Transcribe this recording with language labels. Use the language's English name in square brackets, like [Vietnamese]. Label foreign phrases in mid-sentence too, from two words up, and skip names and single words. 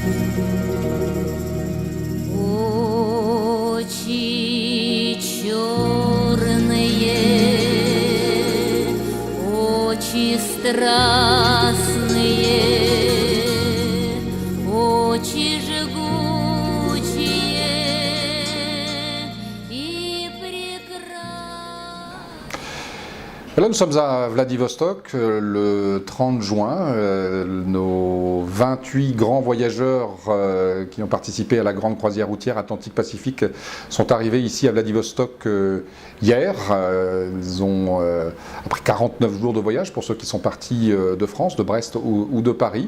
[Russian] Очи черные, очи страстные, очи жгучие и прекрасные. [French] Là, nous sommes à Vladivostok le 30 juin. Nos 28 grands voyageurs qui ont participé à la grande croisière routière Atlantique-Pacifique sont arrivés ici à Vladivostok hier. Ils ont, après 49 jours de voyage pour ceux qui sont partis de France, de Brest ou de Paris.